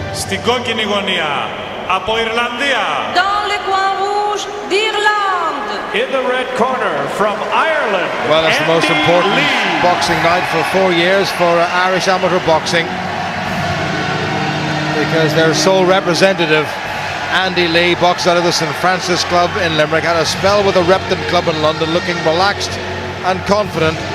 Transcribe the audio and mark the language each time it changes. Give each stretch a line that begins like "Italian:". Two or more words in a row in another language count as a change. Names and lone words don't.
Greek: Στην κόκκινη γωνία από Ιρλανδία.
French: Dans les coins rouges d'Irlande.
English: In the red corner from Ireland. Well, it's the most important boxing night for 4 years for Irish amateur boxing, because their sole representative, Andy Lee, boxed out of the St Francis Club in Limerick, had a spell with the Repton Club in London, looking relaxed and confident.